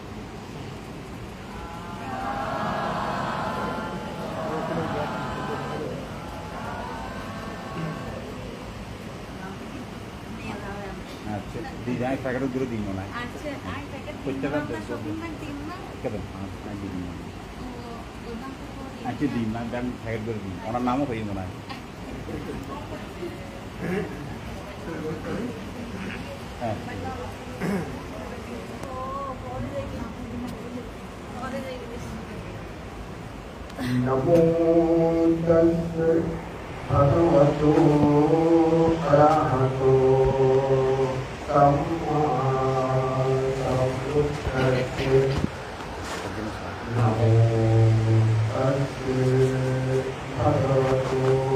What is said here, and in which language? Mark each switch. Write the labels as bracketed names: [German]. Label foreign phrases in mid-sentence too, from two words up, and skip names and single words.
[Bangla] আচ্ছা দি যাই প্যাকেট গুলো দিন না আচ্ছা আই প্যাকেট প্রত্যেকটা শপিং ম্যান দিন না কেমন আচ্ছা দিন না ওই দাম তো আচ্ছা দিন না দেন প্যাকেট করে দিন ওনার নামও কই মনে হয় হ্যাঁ [Pali] नमो तस्से भगवतो अरहतो सम्मा सम्बुद्धस्से नमो तस्से भगवतो